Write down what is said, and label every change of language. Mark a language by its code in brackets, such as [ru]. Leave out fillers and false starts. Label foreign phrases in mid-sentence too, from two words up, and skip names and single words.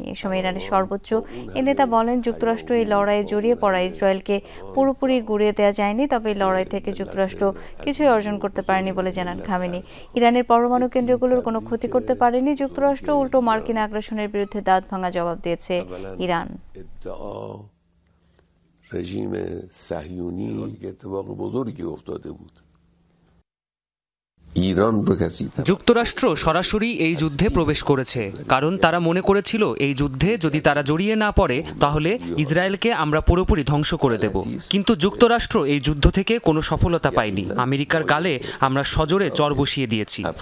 [bn] এ সময় ইরানের সর্বোচ্চ এই নেতা বলেন, যুক্তরাষ্ট্র এই লড়াইয়ে জড়িয়ে পড়া ইসরায়েলকে পুরোপুরি গুঁড়িয়ে দেওয়া যায়নি, তবে এই লড়াই থেকে যুক্তরাষ্ট্র কিছুই অর্জন করতে পারেনি বলে জানান খামেনি। ইরানের পরমাণু কেন্দ্রগুলোর কোনো ক্ষতি করতে পারেনি যুক্তরাষ্ট্র, উল্টো মার্কিন আগ্রাসনের বিরুদ্ধে দাঁত ভাঙা জবাব দিয়েছে ইরান। [fa] رژیم صهیونی که اتفاق بزرگی افتاده بود [bn] যুক্তরাষ্ট্র সরাসরি এই যুদ্ধে প্রবেশ করেছে, কারণ তারা মনে করেছিল এই যুদ্ধে যদি তারা জড়িয়ে না পড়ে তাহলে ইসরায়েলকে আমরা পুরোপুরি ধ্বংস করে দেব। কিন্তু যুক্তরাষ্ট্র এই যুদ্ধ থেকে কোনো সফলতা পায়নি। আমেরিকার গালে আমরা সজোরে চর বসিয়ে দিয়েছি।